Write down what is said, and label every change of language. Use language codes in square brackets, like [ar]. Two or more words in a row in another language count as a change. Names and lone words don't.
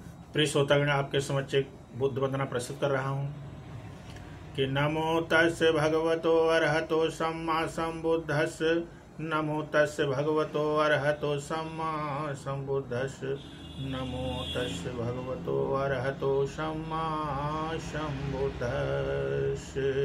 [hi] प्रिय श्रोतागण, आपके समक्ष एक बुद्ध वंदना प्रस्तुत कर रहा हूँ कि [pi] नमो तस्य भगवतो अरहतो सम्मा संबुद्धस्य। नमो तस्य भगवतो अरहतो सम्मा संबुद्धस्य। नमो तस्य भगवतो अरहतो सम्मा संबुद्धस्य।